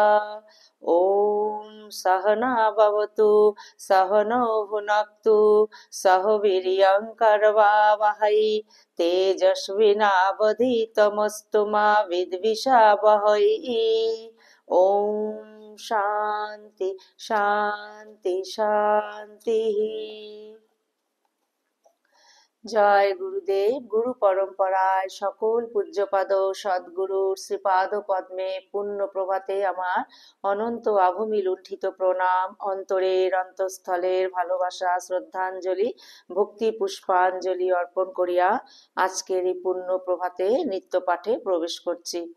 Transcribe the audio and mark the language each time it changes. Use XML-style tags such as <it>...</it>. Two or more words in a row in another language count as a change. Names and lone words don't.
<sa>ॐ सहना भवतु सहनो भुनक्तु सह वीर्यं करवावहै तेजस्विनावधीतमस्तु मा विद्विषावहै। ओम शांति शांति शांति।</sa> <bn>জয় গুরুদেব। গুরু পরম্পরায় সকল পূজ্যপাদ সদ্গুরুর শ্রীপাদ পদ্মে পুণ্য প্রভাতে আমার অনন্ত আভূমি লুণ্ঠিত প্রণাম, অন্তরের অন্তঃস্থলের ভালোবাসা শ্রদ্ধাঞ্জলি ভক্তি পুষ্পাঞ্জলি অর্পণ করিয়া আজকের এই পুণ্য প্রভাতে নিত্য পাঠে প্রবেশ করছি।</bn>